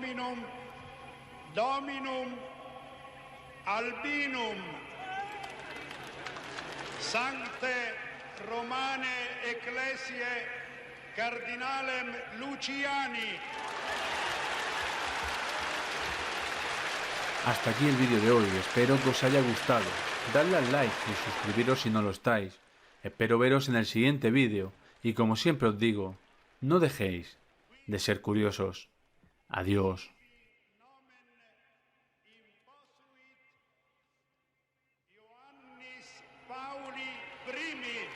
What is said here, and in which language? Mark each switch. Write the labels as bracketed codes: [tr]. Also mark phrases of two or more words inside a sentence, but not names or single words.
[la] Dominum Albinum Sancte Romane Ecclesiae Cardinalem Luciani [es] Hasta aquí el vídeo de hoy, espero que os haya gustado. Dadle al like y suscribiros si no lo estáis. Espero veros en el siguiente vídeo y como siempre os digo, no dejéis de ser curiosos. Adiós. [la] Ioannis Pauli I.